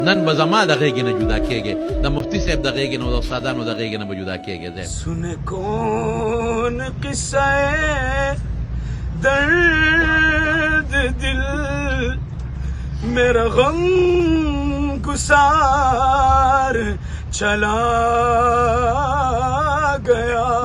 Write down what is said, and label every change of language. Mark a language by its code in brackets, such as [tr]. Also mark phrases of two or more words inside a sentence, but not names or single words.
[ps] نن به زما د غېږې نه جدا کېږې، د مفتي صاحب د غېږې نه او د استادانو د غېږې نه به جدا کېږې. [ur] سن کون قصہ درد دل میرا غم گسار چلا گیا.